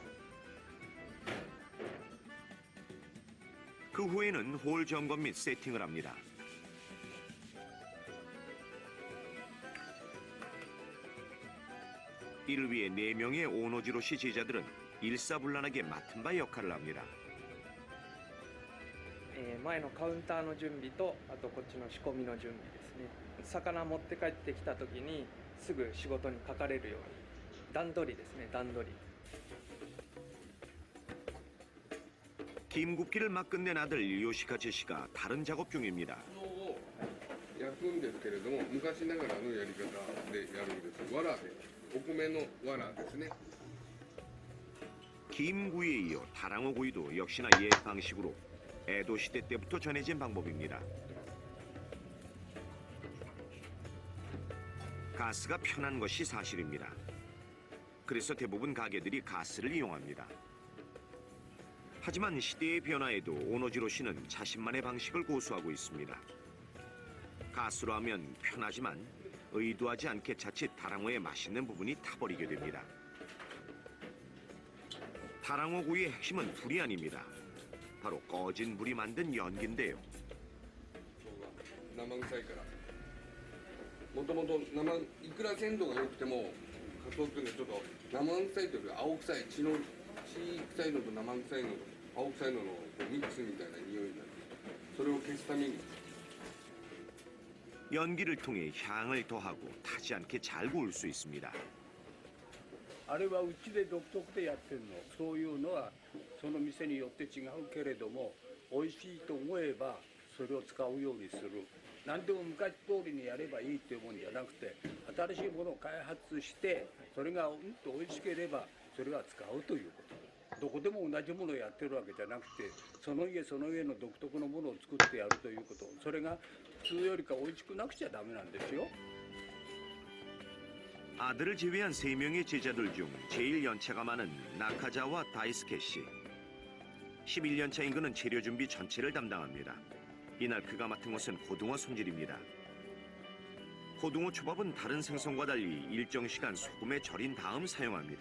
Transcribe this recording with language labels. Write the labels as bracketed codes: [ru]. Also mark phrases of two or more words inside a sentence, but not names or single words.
[ko] 그 후에는 홀 점검 및 세팅을 합니다. 이를 위해 4명의 오노지로 씨 제자들은 일사불란하게 맡은 바 역할을 합니다. [ja] 前のカウンターの準備とあとこっちの仕込みの準備ですね魚持って帰ってきた時にすぐ仕事にかかれるように段取りですね段取り [ko] 김 굽기를 막 끝낸 아들 요시카즈 씨가 다른 작업 중입니다. [ja] を焼くんですけれども昔ながらのやり方でやるんです藁でお米の藁ですね [ko] 김구이에 이어 다랑어 구이도 역시나 옛 방식으로 에도 시대 때부터 전해진 방법입니다. 가스가 편한 것이 사실입니다. 그래서 대부분 가게들이 가스를 이용합니다. 하지만 시대의 변화에도 오노지로 씨는 자신만의 방식을 고수하고 있습니다. 가스로 하면 편하지만 의도하지 않게 자칫 다랑어의 맛있는 부분이 타버리게 됩니다. 다랑어 구이의 핵심은 불이 아닙니다. 바로 꺼진 불이 만든 연기인데요. [ja] 生臭いからもともと生いくら鮮度が良くてもカツオっていうのはちょっと生臭いというより青臭い血臭いのと生臭いのと青臭いののこうミックスみたいな匂いになるそれを消すために [ko] 연기를 통해 향을 더하고 타지 않게 잘 구울 수 있습니다. [ja] あれはうちで独特でやってるの。そういうのはその店によって違うけれども美味しいと思えばそれを使うようにする。何でも昔通りにやればいいっていうもんじゃなくて、新しいものを開発してそれが美味しければそれは使うということ。どこでも同じものをやってるわけじゃなくて、その家その家の独特のものを作ってやるということ。それが普通よりか美味しくなくちゃダメなんですよ。 [ko] 아들을 제외한 3명의 제자들 중 제일 연차가 많은 나카자와 다이스케 씨. 11년차인 그는 재료 준비 전체를 담당합니다. 이날 그가 맡은 것은 고등어 손질입니다. 고등어 초밥은 다른 생선과 달리 일정 시간 소금에 절인 다음 사용합니다.